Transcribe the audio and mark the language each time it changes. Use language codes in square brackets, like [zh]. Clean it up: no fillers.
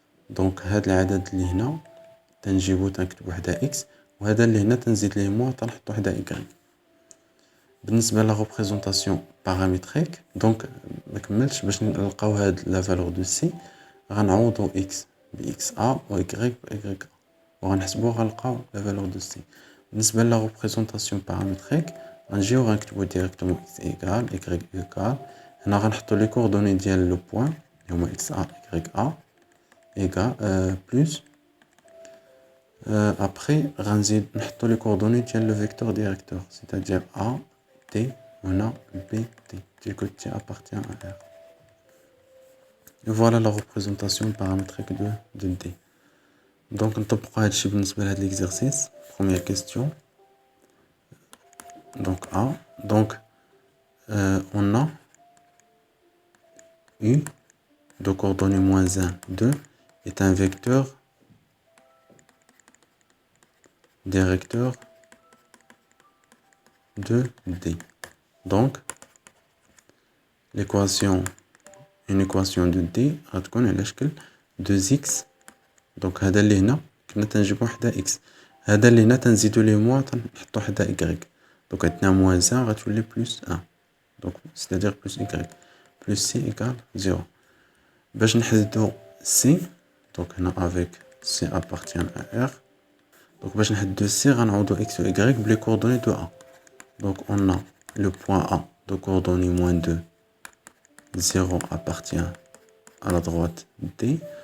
[fr] Donc [ar] هاد العدد اللي هنا تنجيبو تنكتب وحدة X وهذا اللي هنا تنزيد ليه موان تنحط وحدة Y. بالنسبة لا représentation paramétrique, donc مكملتش باش نلقاو هاد [fr] la valeur de C [ar] غنعوضو X ب XA و Y ب YA وغنحسبو غنلقاو la valeur de C. بالنسبة لا représentation paramétrique غنجيو غنكتبو directement [fr] X égale Y égale [ar] هنا غنحطو لي coordonnées ديال لو بوين اللي هما XA YA égale plus après غنزيد نحطو لي coordonnées ديال le vecteur directeur c'est-à-dire A T هنا B T [fr] du côté T appartient à R. Et voilà la représentation paramétrique de D. [ar] Donc نطبقوا هادشي بالنسبة لهاد l'exercice. [fr] Première question. Donc A. Donc on a U de coordonnées moins 1, 2 est un vecteur directeur de D. Donc une équation de D [ar] غتكون على شكل [fr] 2x. [ar] donc هذا اللي هنا كنا تنجيبو وحدة x هذا اللي هنا تنزيدو ليه موان تنحطو وحدة y. [fr] donc [ar] عندنا [fr] موان 1 [ar] غتولي [fr] بلس 1 donc c'est-à-dire plus y plus c égale 0. [ar] باش نحددو [fr] c donc هنا avec c appartient à R. donc [ar] باش نحددو c غنعوضو x و y بلي [fr] coordonnées de A. donc on a le point A de coordonnées moins 2 0 appartient à la droite D.